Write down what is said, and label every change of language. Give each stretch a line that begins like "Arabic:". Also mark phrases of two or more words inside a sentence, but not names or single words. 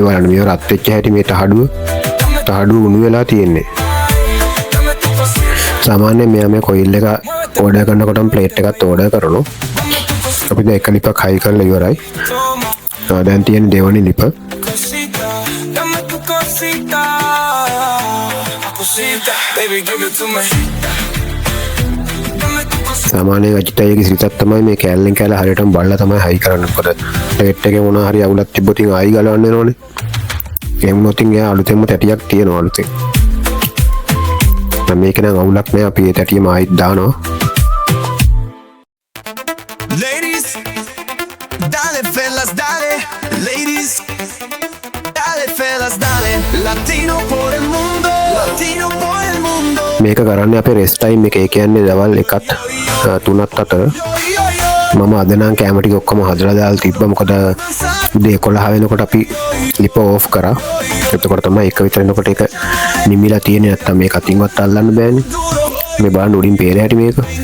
Sinhala: බලන්න මේ රත් වෙච්ච හැටි මේ තහඩුව උණු වෙලා තියෙන්නේ සාමාන්‍යයෙන් මෙයා මේ කොයිල් එක ඕඩර් කරනකොටම ප්ලේට් එකත් ඕඩර් කරනවා අපි දැන් එක ලිපක් හයි කරලා ඉවරයි දැන් තියෙන දෙවෙනි ලිප සාමාන්‍යයෙන් අජිත් අයගේ සිරිතක් තමයි මේ කෑල්ලෙන් කෑල්ල හරියටම බලලා තමයි හයි කරන්නේ. මොකද ප්ලේට් එකේ මොනවා හරි අවුලක් තිබ්බොත් ඉතින් ආයි ගලවන්න වෙනවනේ. ඒ වුණොත් ඉතින් එයා අලුතෙන්ම තැටියක් තියනවා අලුතෙන්. දැන් මේක නම් අවුලක් නෑ අපි ඒ තැටියම ආයිත් දානවා.
English: Ladies,
Spanish: dale fellas, dale. Ladies, dale fellas, dale. Latino por el mundo, latino por el mundo.
Sinhala: මේක කරන්නේ අපේ
English: rest time
Sinhala: එක. ඒ කියන්නේ දවල් 1ත් 3ත් අතර. මම අද නම් කැම ටික ඔක්කොම හදලා දාලා තිබ්බා. මොකද උදේ 11 වෙනකොට අපි ලිප ඕෆ් කරා. එතකොට තමයි එක විතර එනකොට ඒක නිමිලා තියෙන්නේ. නැත්තම් මේක අතින්වත් අල්ලන්න බෑනේ. මේ බලන්න උඩින් පේන හැටි මේක.